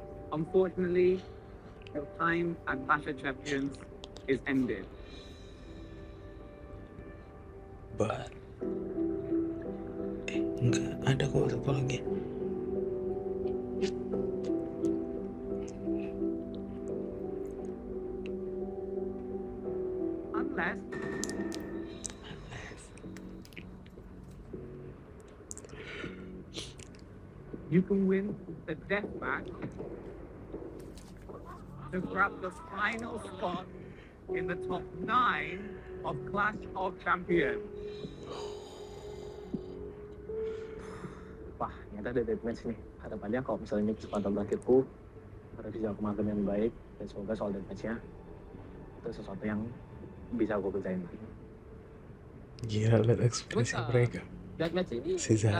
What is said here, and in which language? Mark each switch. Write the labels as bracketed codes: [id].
[en] Unfortunately, your time as Basha champions is ended. [id] But enggak, ada kok satu lagi. [en] Unless you can win the death match to grab the final spot in the top 9 of Clash of Champions. [id] Wah, ternyata ada deathmatch nih. Harapannya kalau misalnya kesempatan terakhirku ada bisa kemakan yang baik, dan semoga soal deathmatch-nya itu sesuatu yang bisa aku percayain. Gila, lihat ekspresi mereka. Deathmatch ini Si Zara